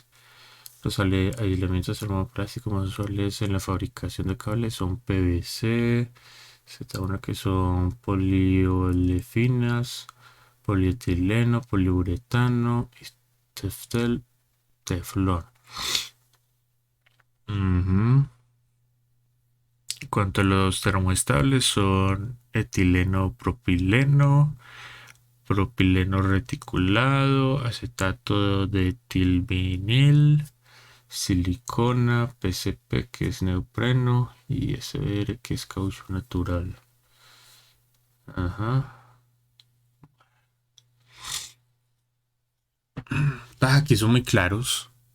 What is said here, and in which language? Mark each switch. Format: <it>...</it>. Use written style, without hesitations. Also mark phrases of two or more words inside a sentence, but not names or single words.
<es>Los aislamientos termoplásticos más usuales en la fabricación de cables son PVC, Z1 que son poliolefinas, polietileno, poliuretano y teflón. Ujú. En cuanto a los termoestables son etileno propileno, propileno reticulado, acetato de etilvinil, silicona, PCP que es neopreno y SBR que es caucho natural. Ajá. Aquí son muy claros.</es>